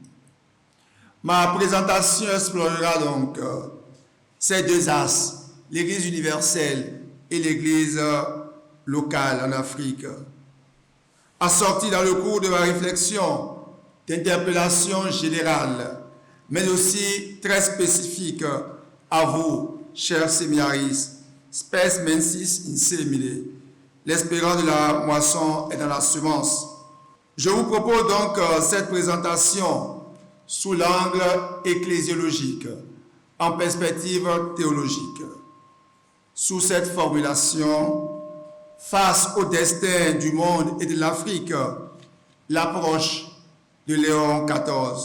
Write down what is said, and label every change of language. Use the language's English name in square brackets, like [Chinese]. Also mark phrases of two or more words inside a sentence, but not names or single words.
[French] Ma présentation explorera donc ces deux axes, l'Église universelle et l'Église locale en Afrique, assorti dans le cours de ma réflexion d'interpellations générales, mais aussi très spécifiques à vous, chers séminaristes, [Latin] spes mensis in semine, [French] l'espérance de la moisson est dans la semence. Je vous propose donc cette présentation sous l'angle ecclésiologique, en perspective théologique. Sous cette formulation, face au destin du monde et de l'Afrique, l'approche de Léon XIV.